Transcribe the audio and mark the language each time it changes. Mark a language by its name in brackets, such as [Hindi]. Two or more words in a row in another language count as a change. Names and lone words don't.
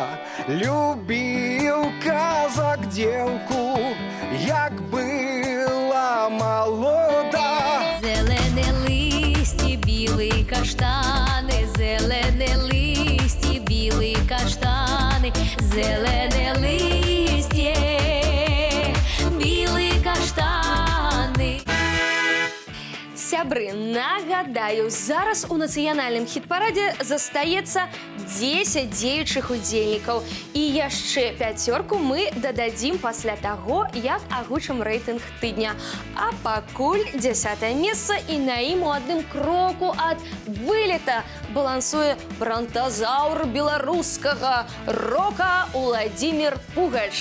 [Russian] Любил казак девку, як была молода. [Ukrainian] Зелене листі, білі каштани, зелене листі, білі каштани, зелене листє, білі каштани. [Belarusian] Сябры, нагадаю, зараз у нацыянальным хіт-парадзе застаецца 10 дзеючых удзельнікаў. І яшчэ 5 мы дададзім пасля таго, як агучым рэйтынг тыдня. А пакуль 10-е месца, і на ім у адным кроку ад вылета балансуе бронтазаўр беларускага рока Уладзімір Пугач.